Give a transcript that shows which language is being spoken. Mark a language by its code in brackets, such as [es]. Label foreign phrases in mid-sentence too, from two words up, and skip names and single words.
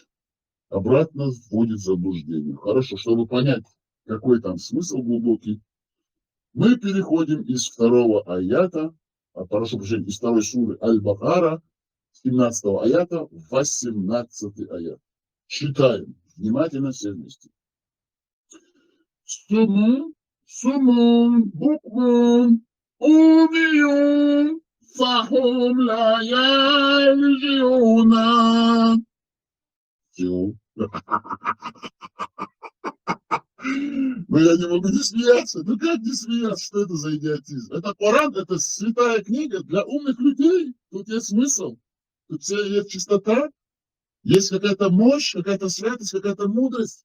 [ru] Обратно вводит в заблуждение. Хорошо, чтобы понять, какой там смысл глубокий, мы переходим из второго аята, прошу прощения, из второй суры Аль-Бакара, 17 аята, в 18 аят. Читаем. Внимательно все вместе. [ar] صم بكم عمي فهم لا يرجعون. [ru] Все. Но я не могу не смеяться. Ну как не смеяться? Что это за идиотизм? Это Коран, это святая книга для умных людей. Тут есть смысл. Тут все есть чистота. Есть какая-то мощь, какая-то святость, какая-то мудрость.